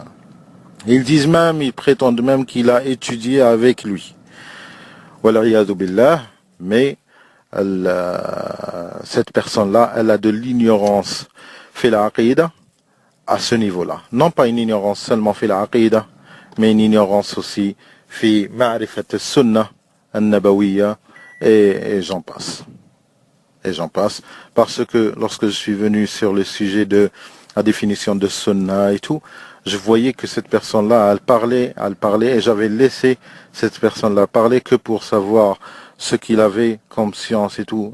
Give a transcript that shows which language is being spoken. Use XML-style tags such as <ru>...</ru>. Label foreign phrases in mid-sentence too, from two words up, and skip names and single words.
<fr>Ils disent même, ils prétendent même qu'il a étudié avec lui.</fr> <ar>والعياذ بالله,</ar> <fr>mais cette personne-là, elle a de l'ignorance</fr> <ar>في العقيدة</ar> <fr>à ce niveau-là. Non pas une ignorance seulement</fr> <ar>في العقيدة,</ar> <fr>mais une ignorance aussi</fr> <ar>في معرفة السنة النبوية,</ar> <fr>et j'en passe. Et j'en passe, parce que lorsque je suis venu sur le sujet de la définition de sunnah et tout, je voyais que cette personne-là, elle parlait, et j'avais laissé cette personne-là parler que pour savoir ce qu'il avait comme science et tout.</fr>